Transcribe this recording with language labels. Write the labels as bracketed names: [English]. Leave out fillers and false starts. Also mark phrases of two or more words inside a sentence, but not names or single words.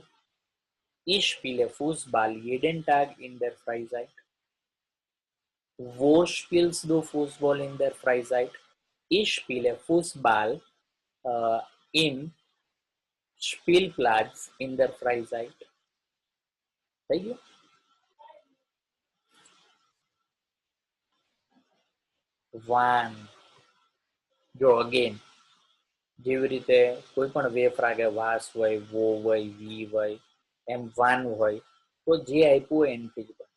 [German] Ich spiele Fußball jeden Tag in der Freizeit. Wo spielst du Fußball in der Freizeit? Ich spiele Fußball im Spielplatz in der Freizeit. [Gujarati] થઈ ગયું? વાન. જો અગેન જેવી રીતે કોઈ પણ વેફ રાગે વાસ હોય, વો હોય, વી હોય, એમ વાન હોય, તો જે આપ્યું હોય એનથી જ બને.